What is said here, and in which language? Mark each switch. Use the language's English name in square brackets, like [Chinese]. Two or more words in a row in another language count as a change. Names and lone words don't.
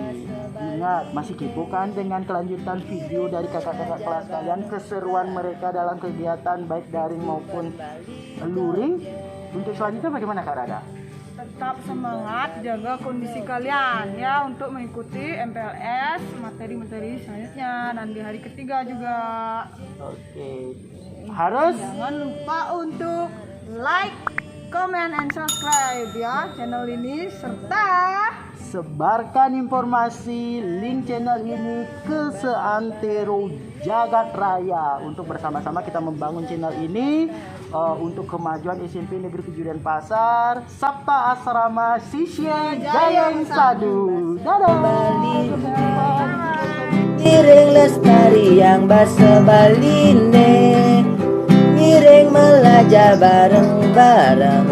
[Indonesian] Ingat, masih kepo kan dengan kelanjutan video dari kakak-kakak kelas kalian, keseruan mereka dalam kegiatan baik daring maupun luring. Untuk selanjutnya bagaimana Kak Rada? Tetap semangat, jaga kondisi kalian ya untuk mengikuti MPLS materi-materi selanjutnya dan di hari ketiga juga. Oke. Harus Jangan lupa untuk [English] like, comment, and subscribe [Indonesian] ya channel ini serta sebarkan informasi link channel ini ke seantero jagat raya untuk bersama-sama kita membangun channel ini untuk kemajuan SMP Negeri 7 Denpasar, Sabta Asrama Sisya Jayang Sadu. Dadah. [Balinese] Miring lestari yang basa baline, miring melajah bareng-bareng.